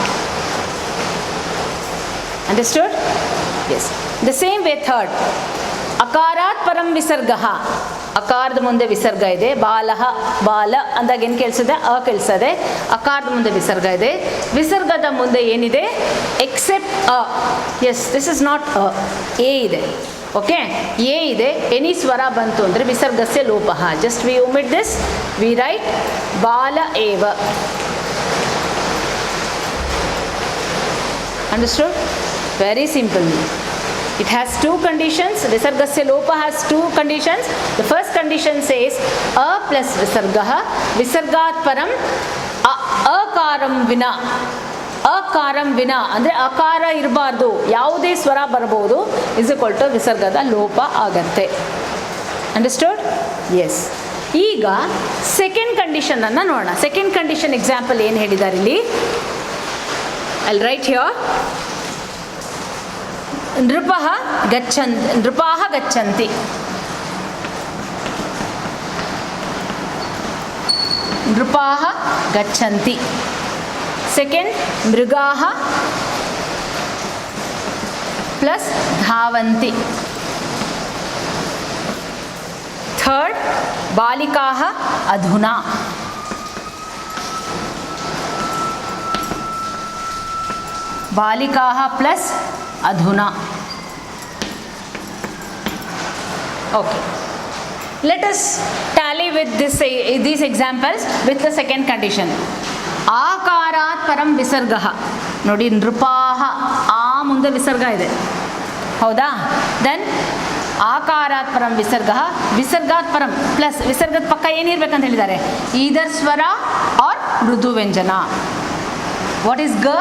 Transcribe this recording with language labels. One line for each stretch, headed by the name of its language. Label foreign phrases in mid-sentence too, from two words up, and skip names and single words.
English: Understood? Yes. the same way third,
Sanskrit: ಅಕಾರಾತ್ ಪರಂ ವಿಸರ್ಗ.
Kannada: ಅಕಾರದ ಮುಂದೆ ವಿಸರ್ಗ ಇದೆ. ಬಾಲಃ, ಬಾಲ ಅಂದಾಗ ಏನು ಕೇಳಿಸಿದೆ? ಅ ಕೇಳಿಸದೆ. ಅಕಾರದ ಮುಂದೆ ವಿಸರ್ಗ ಇದೆ, ವಿಸರ್ಗದ ಮುಂದೆ ಏನಿದೆ?
English: except a. Yes, this is not a, e
Kannada: ಇದೆ. ಓಕೆ, ಎ ಇದೆ. ಎನಿ ಸ್ವರ ಬಂತು ಅಂದರೆ
Sanskrit: ವಿಸರ್ಗಸ್ಯ ಲೋಪಃ.
English: just we omit this, we write
Sanskrit: ಬಾಲ ಏವ.
English: Understood? very simple. It has two conditions.
Sanskrit: विसर्गस्य लोप
English: has two conditions. The first condition says a plus visargah,
Sanskrit: विसर्गात् परम् अकारम् विना. ಅಕಾರಂ ವಿನ
Kannada: ಅಂದರೆ ಅಕಾರ ಇರಬಾರ್ದು, ಯಾವುದೇ ಸ್ವರ ಬರಬಹುದು,
English: is equal to
Kannada: ವಿಸರ್ಗದ ಲೋಪ ಆಗತ್ತೆ.
English: Understood? Yes.
Kannada: ಈಗ
English: second conditionನನ್ನು
Kannada: ನೋಡೋಣ.
English: second condition example
Kannada: ಏನು ಹೇಳಿದ್ದಾರೆ ಇಲ್ಲಿ?
English: I'll write here.
Sanskrit: ನೃಪಃ ಗಚ್ಚಂತಿ, ನೃಪಾಃ ಗಚ್ಚಂತಿ. ನೃಪಾಃ ಗಚ್ಚಂತಿ. ಸೆಕೆಂಡ್, ಮೃಗಾಃ ಪ್ಲಸ್ ಧಾವಂತಿ. ಥರ್ಡ್, ಬಾಲಿಕಾಃ ಅಧುನಾ. ಬಾಲಿಕಾಃ ಪ್ಲಸ್ ಅಧುನಾ.
English: Okay, let us tally with these examples with the second condition.
Sanskrit: ಆಕಾರಾತ್ ಪರಂ ವಿಸರ್ಗಃ.
Kannada: ನೋಡಿ, ನೃಪಾಃ, ಆ ಮುಂದೆ ವಿಸರ್ಗ ಇದೆ, ಹೌದಾ? ದೆನ್
Sanskrit: ಆಕಾರಾತ್ ಪರಂ ವಿಸರ್ಗಃ, ವಿಸರ್ಗಾತ್ ಪರಂ
Kannada: ಪ್ಲಸ್ ವಿಸರ್ಗದ ಪಕ್ಕ ಏನಿರ್ಬೇಕಂತ ಹೇಳಿದ್ದಾರೆ?
English: either svara or
Kannada: ಮೃದು ವ್ಯಂಜನ.
English: what is ga?